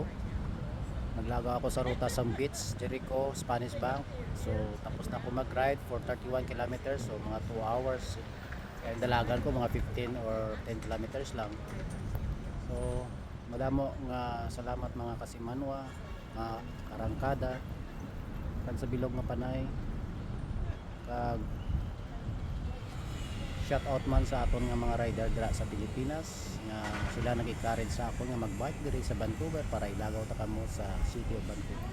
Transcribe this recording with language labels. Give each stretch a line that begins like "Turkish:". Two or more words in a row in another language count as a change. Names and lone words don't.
Hiligaynon: Naglagaw ako sa ruta sa Beach, Jericho, Spanish Bank. So tapos na ako mag-ride
English: for 31 kilometers,
Hiligaynon: so mga 2 hours. Kaya dalagan ko mga 15 or 10 kilometers lang. So madamo nga salamat mga kasimanwa, mga karangkada kan sa bilog nga panay. Kag
English: shout out
Hiligaynon: man sa aton nga mga rider dira sa Pilipinas nga sila nag-encourage sa ako nga mag-bike diri sa Vancouver para ilagaw ta kamo sa City of Vancouver.